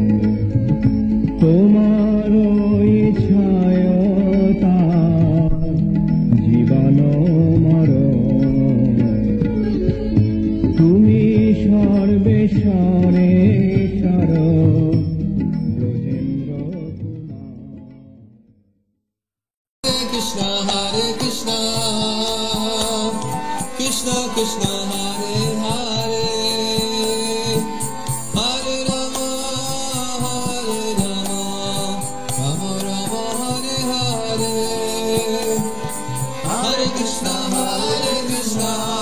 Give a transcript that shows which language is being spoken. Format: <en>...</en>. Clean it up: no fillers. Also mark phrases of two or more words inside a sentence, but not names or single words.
<bn>তোমার ইচ্ছায় তার জীবন মরণ। তুমি সর্বেশ্বরেশ্বর ব্রজেন্দ্র কুমার।</bn> <sa>Krishna Hare Krishna Krishna Krishna Hare Hare Hare Rama Hare Rama Rama Rama Hare Hare Hare Krishna Krishna</sa>